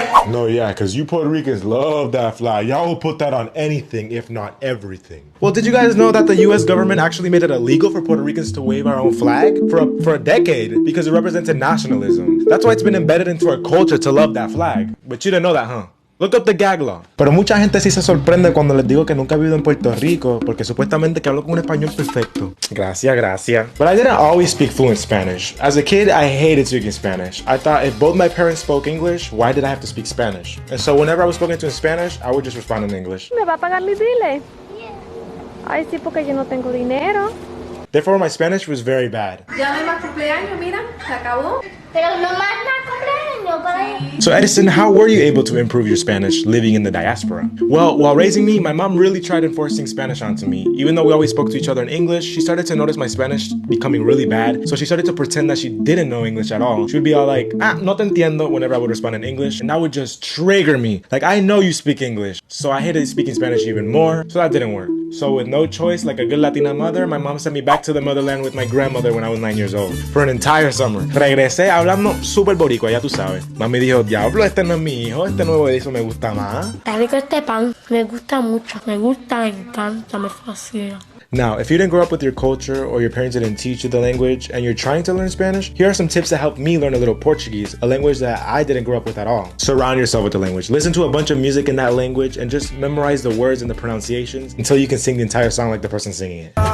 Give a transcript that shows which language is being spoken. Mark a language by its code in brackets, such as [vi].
[en] No, yeah, because you Puerto Ricans love that flag. Y'all will put that on anything, if not everything. Well, did you guys know that the US government actually made it illegal for Puerto Ricans to wave our own flag for a decade because it represented nationalism? That's why it's been embedded into our culture to love that flag. But you didn't know that, huh? Look up the gag law. [es] Pero mucha gente sí se sorprende cuando les digo que nunca he vivido en Puerto Rico porque supuestamente que hablo con un español perfecto. Gracias, gracias. [en] But I didn't always speak fluent Spanish. As a kid, I hated speaking Spanish. I thought if both my parents spoke English, why did I have to speak Spanish? And so whenever I was spoken to in Spanish, I would just respond in English. [es] ¿Me va a pagar mis biles? [en] Yeah. [es] Ay, sí, porque yo no tengo dinero. [en] Therefore, my Spanish was very bad. [es] Ya no hay más cumpleaños, mira, se acabó. Pero no más nada cumpleaños para [en] So Edison, how were you able to improve your Spanish living in the diaspora? Well, while raising me, my mom really tried enforcing Spanish onto me. Even though we always spoke to each other in English, she started to notice my Spanish becoming really bad. So she started to pretend that she didn't know English at all. She would be all like, [es] no te entiendo [en] whenever I would respond in English. And that would just trigger me. Like, I know you speak English. So I hated speaking Spanish even more. So that didn't work. So with no choice, like a good Latina mother, my mom sent me back to the motherland with my grandmother when I was 9 years old for an entire summer. [es] Regresé hablando súper boricua, ya tú sabes. Mami dijo, diablo, este no es mi hijo, este nuevo edizo me gusta más. Está rico este pan, me gusta mucho, me gusta, me encanta, me fascina. [en] Now, if you didn't grow up with your culture or your parents didn't teach you the language and you're trying to learn Spanish, here are some tips that helped me learn a little Portuguese, a language that I didn't grow up with at all. Surround yourself with the language. Listen to a bunch of music in that language and just memorize the words and the pronunciations until you can sing the entire song like the person singing it.